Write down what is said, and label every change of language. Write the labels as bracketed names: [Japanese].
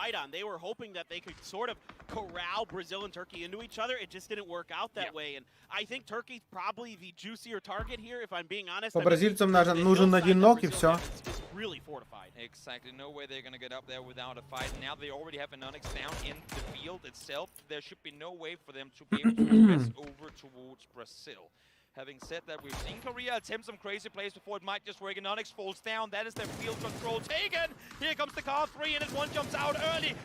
[English] They were hoping that they could sort of corral Brazil and Turkey into each other. It just didn't work out that way. And I think Turkey's probably the juicier target here, if I'm being honest. [Russian] По бразильцам нужен один ног и все. [English] Really fortified. Exactly. No way they're going to get up there without a fight. Now they already have an Onyx down in the field itself. There should be no way for them to be able to progress over towards Brazil. Having said that, we've seen Korea attempt some crazy plays before it might just work, and Onyx falls down. That is their field control taken. Here comes the car 3, and one jumps out early.